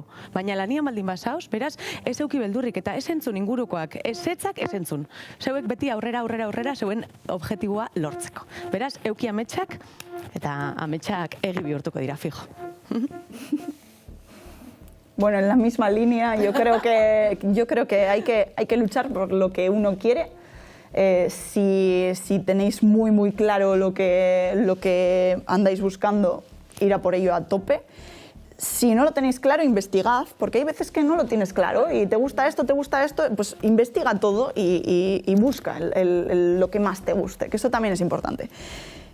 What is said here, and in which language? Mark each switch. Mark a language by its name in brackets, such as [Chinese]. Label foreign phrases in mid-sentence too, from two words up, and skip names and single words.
[Basque] Baina lanian baldin bazauz, beraz, ez euki beldurrik eta ez entzun ingurukoak, ez etzak ez entzun. Zeuek beti aurrera, zeuen objektiboa lortzeko. Beraz, euki ametsak eta ametsak egi bihurtuko dira, fijo. [Spanish] Bueno, en la misma línea, yo creo que hay que luchar por lo que uno quiere. Si tenéis muy claro lo que andáis buscando, ir a por ello a tope. Si no lo tenéis claro, investigad, porque hay veces que no lo tienes claro y te gusta esto, pues investiga todo y busca lo que más te guste, que eso también es importante.